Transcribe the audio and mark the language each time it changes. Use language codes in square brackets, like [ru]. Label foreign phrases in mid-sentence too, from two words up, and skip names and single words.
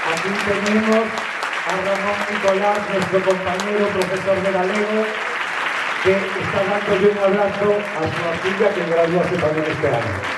[es] Tenemos a Ramón Nicolás, nuestro compañero profesor de galego, que está dándole un abrazo [gl] a súa filla que graduase tamén este ano.